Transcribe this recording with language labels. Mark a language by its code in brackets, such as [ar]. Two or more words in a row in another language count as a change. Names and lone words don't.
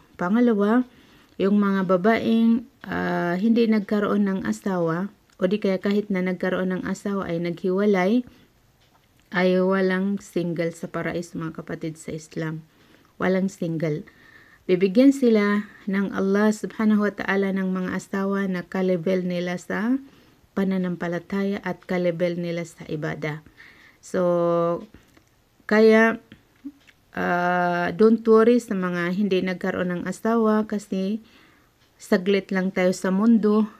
[tl] Pangalawa, yung mga babaeng hindi nagkaroon ng asawa, o di kaya kahit na nagkaroon ng asawa ay naghiwalay, ay walang single sa paraiso, mga kapatid sa Islam. Walang single. Bibigyan sila ng Allah [ar] سبحانه وتعالى [tl] ng mga asawa na kalibel nila sa pananampalataya at kalibel nila sa ibada. So, kaya [en] don't worry [tl] sa mga hindi nagkaroon ng asawa kasi saglit lang tayo sa mundo.